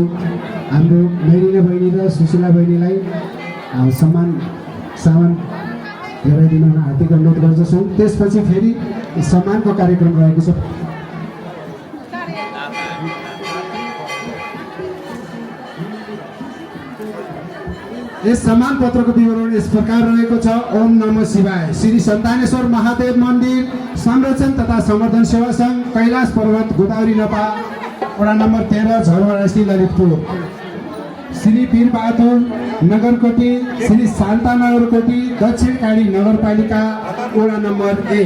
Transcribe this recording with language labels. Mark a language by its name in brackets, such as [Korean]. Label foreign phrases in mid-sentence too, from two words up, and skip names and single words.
[Nepali] हाम्रो मेरिना बहिनी र सुशीला बहिनीलाई सामान हेराइदिनु हुन हार्दिक अनुरोध गर्दछु। त्यसपछि फेरि सम्मानको कार्यक्रम रहेको छ। यस सम्मान पत्रको विवरण यस प्रकार रहेको छ। [Sanskrit] ओम नमः शिवाय। [Nepali] श्री सन्तानेश्वर महादेव मन्दिर संरक्षण तथा संवर्धन सेवा सङ्घ, कैलाश पर्वत, गोदावरी नपा वडा नम्बर 13 झरोवासी ललितपुर। श्री वीरबहादुर नगरकोटी, श्री शान्ता नगरकोटी, दक्षिण काली नगरपालिका वडा नम्बर 1।